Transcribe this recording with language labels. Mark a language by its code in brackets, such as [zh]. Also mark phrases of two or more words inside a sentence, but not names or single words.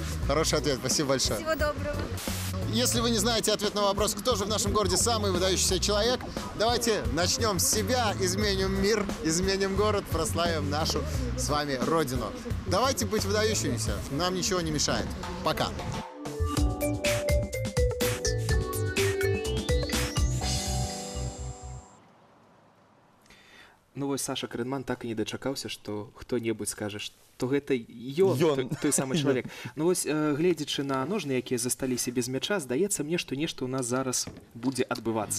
[ru] Хороший ответ, спасибо большое. Всего доброго. Если вы не знаете ответ на вопрос, кто же в нашем городе самый выдающийся человек, давайте начнем с себя, изменим мир, изменим город, прославим нашу с вами родину. Давайте быть выдающимися, нам ничего не мешает. Пока. [be] Ну вось Саша Крынман так і не дачакаўся, што хто-небудзь скажа, што гэта ён. Той самы чалавек. Ну вось гледзячы на ножны, якія засталіся без мяча, здаецца мне, што нешта ў нас зараз будзе адбывацца.